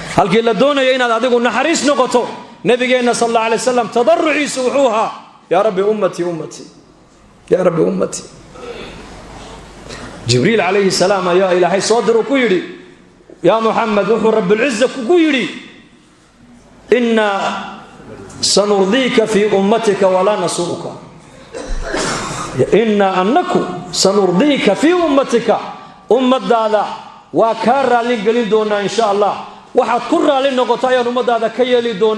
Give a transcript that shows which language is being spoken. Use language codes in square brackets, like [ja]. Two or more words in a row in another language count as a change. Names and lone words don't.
[so] halkii la doonayo inaad adigu naxariis noqoto nabigeena [ar] صلى الله عليه وسلم [so] tadarruciisu wuxuuha [ar] يا ربي أمتي أمتي يا ربي أمتي [so] jibriil [ar] عليه السلام [so] ayaa ilaahay soo diru ku yiri [ar] يا محمد [so] wuxuu [ar] رب العزة [so] ku yiri [ar] إنا سنرضيك في أمتك ولا نسوءك إنا أنكم سنرضيك في أمتك [so] ummadaada wa ka raali galin doona [ar] إن شاء الله [so] waxaad ku raali noqotay aan ummadaada ka yeeli doona